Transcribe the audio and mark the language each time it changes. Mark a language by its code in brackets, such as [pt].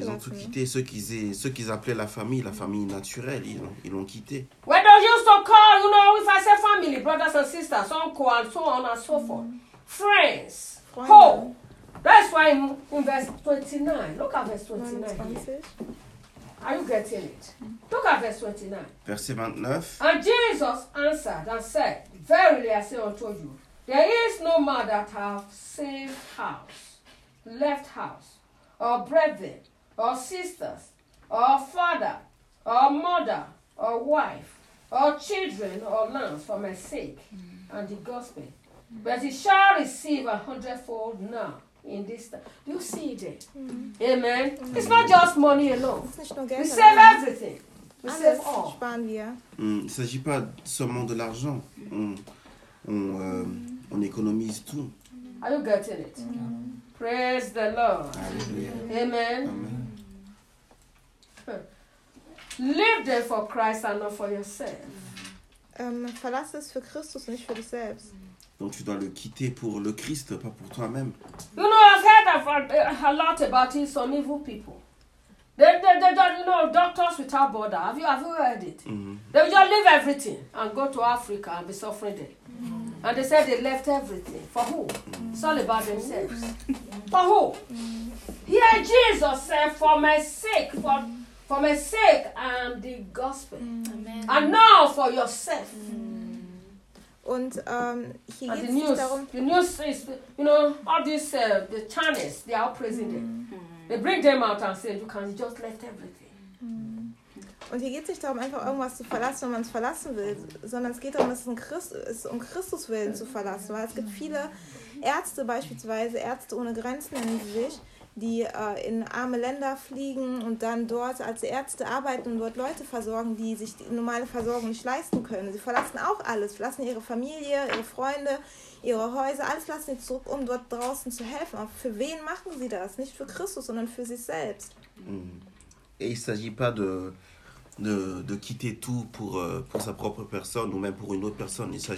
[fr] Ils ont tout quitté, ceux qu'ils appelaient la famille naturelle, ils l'ont quitté. [en] What they used to call, you know, if I say family, brothers and sisters, so on, call, so on and so forth. Friends, home. That's why in verse 29, look at verse 29. Are you getting it? Look at verse 29. [fr] Verset 29. [en] And Jesus answered and said, verily I say unto you, there is no man that hath saved house, left house, or brethren, or sisters, or father, or mother, or wife, or children, or lands for my sake and the gospel. But he shall receive a hundredfold now. In this time. Do you see it? Mm-hmm. Amen. Mm-hmm. It's not just money alone. We save everything. We save all. [fr] Il ne s'agit pas seulement de l'argent. On économise tout. [en] Are you getting it? Mm-hmm. Praise the Lord. Alleluia. Amen. Amen. Live there for Christ and not for yourself. [de] Verlasse es für Christus und nicht für dich selbst. [fr] Donc tu dois le quitter pour le Christ, pas pour toi-même. [en] You know, I've heard a lot about it, some evil people. They don't, you know, doctors without borders. Have you heard it? Mm-hmm. They just leave everything and go to Africa and be suffering there. Mm-hmm. And they said they left everything. For who? Mm-hmm. It's all about themselves. Mm-hmm. For who? Mm-hmm. Here Jesus said, for my sake, for my sake and the gospel. Mm-hmm. And now for yourself. Mm-hmm. [de] Und hier geht es nicht darum. [en] The news is, you know, all these the channels, they are president. Mm-hmm. They bring them out and say, you can just left everything. Mm-hmm. [de] Und hier geht es nicht darum, einfach irgendwas zu verlassen, wenn man es verlassen will, sondern es geht darum, dass es um Christus Willen zu verlassen. Weil es gibt viele Ärzte beispielsweise, Ärzte ohne Grenzen nennen sie sich, die in arme Länder fliegen und dann dort als Ärzte arbeiten und dort Leute versorgen, die sich die normale Versorgung nicht leisten können. Sie verlassen auch alles, verlassen ihre Familie, ihre Freunde, ihre Häuser, alles lassen sie zurück, um dort draußen zu helfen. Aber für wen machen sie das? Nicht für Christus, sondern für sich selbst. Mm. [fr] Et il s'agit pas de quitter tout pour sa propre personne ou même pour une autre personne.